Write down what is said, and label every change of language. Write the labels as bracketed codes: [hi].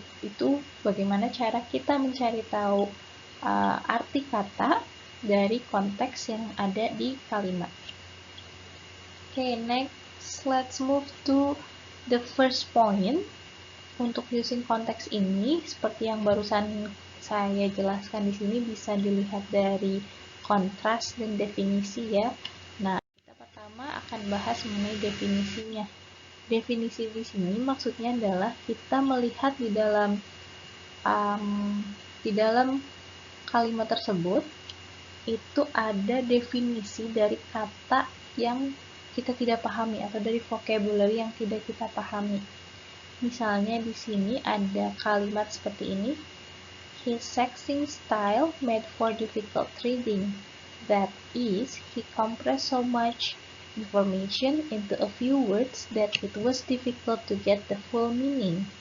[id] Itu bagaimana cara kita mencari tahu arti kata dari konteks yang ada di kalimat. [en] Okay, next let's move to the first point. [id] Untuk using konteks ini, seperti yang barusan saya jelaskan di sini, bisa dilihat dari kontras dan definisi ya. Nah, kita pertama akan bahas mengenai definisinya. Definisi di sini maksudnya adalah kita melihat di dalam kalimat tersebut itu ada definisi dari kata yang kita tidak pahami atau dari vocabulary yang tidak kita pahami. Misalnya di sini ada kalimat seperti ini. [en] His sexing style made for difficult reading. That is, he compressed so much information into a few words that it was difficult to get the full meaning.